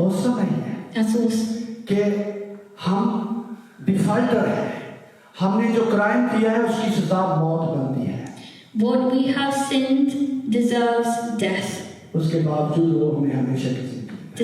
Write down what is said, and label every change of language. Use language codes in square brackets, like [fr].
[hi] Awesome नहीं है [en] That's awesome. [hi] कि हम डिफाल्टर हैं, हमने जो क्राइम किया है उसकी सजा मौत बनती है, [en] What we have sinned deserves death. [hi] उसके बावजूद वो हमें हमेशा की जिंदगी देता